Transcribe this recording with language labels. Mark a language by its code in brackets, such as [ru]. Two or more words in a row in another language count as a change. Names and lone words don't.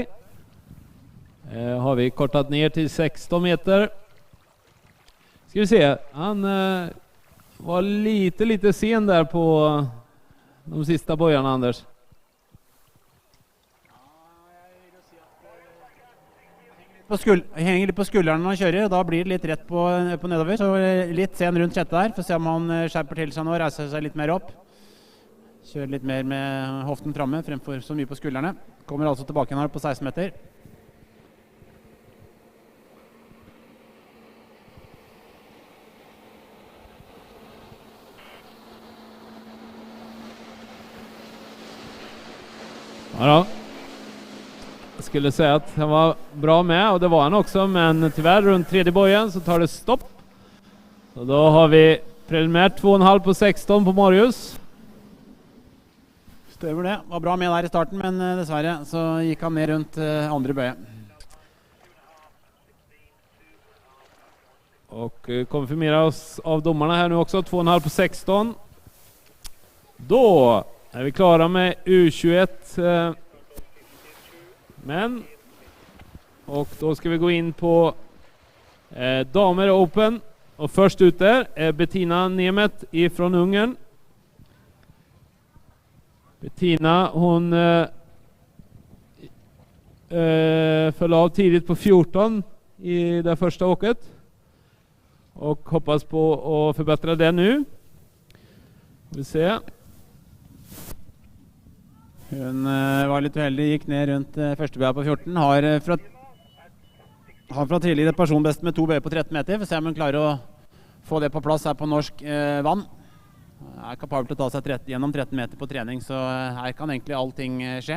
[sv] Har vi kortat ner till 16 meter. Ska vi se, han var lite sen där på de sista bojarna, Anders. [no] Henger litt på skulderen når han kjører, og da blir det litt rett på nedover. Så litt sen rundt sjette der, for å se om han skjerper til seg nå, reiser seg litt mer opp. Kjører litt mer med hoften framme, fremfor så mye på skuldrene. Kommer altså tilbake igjen her på 16 meter. [sv] Ja då. Jag skulle säga att han var bra med, och det var han också, men tyvärr runt tredje bojen så tar det stopp. Så då har vi preliminärt 2,5 på 16 på Marius. [no] Støver det. Var bra med der i starten, men dessverre så gikk han ned rundt andre bøye. [sv] Och konfirmeras av domarna här nu också, 2,5 på 16. Då är vi klara med U21 män. Och då ska vi gå in på damer Open. Och först ut där är Bettina Nemet ifrån Ungern. Bettina, hon föll av tidigt på 14 i det första åket. Och hoppas på att förbättra det nu. Vi ser. [no] Hun var litt uheldig, gikk ned rundt første bøya på 14. Har fra tidligere personbest med 2 bøyer på 13 meter. For å se om hun klarer å få det på plass her på norsk vann. Er kapabel til å ta seg gjennom 13 meter på trening, så her kan egentlig allting skje.